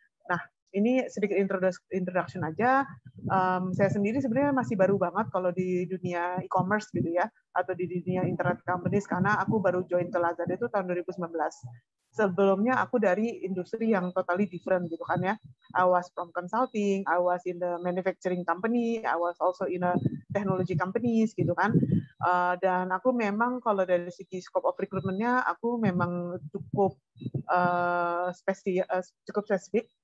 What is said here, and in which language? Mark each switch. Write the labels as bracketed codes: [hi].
[id] Nah, ini sedikit introduction aja. Saya sendiri sebenarnya masih baru banget kalau di dunia e-commerce gitu ya, atau di dunia internet companies, karena aku baru join ke Lazada itu tahun 2019. Sebelumnya aku dari industri yang [en] totally different [id] gitu kan ya. [en] I was from consulting, I was in the manufacturing company, I was also in a technology companies [id] gitu kan. Dan aku memang kalau dari segi [en] scope of recruitment- [id] nya, aku memang cukup spesifik.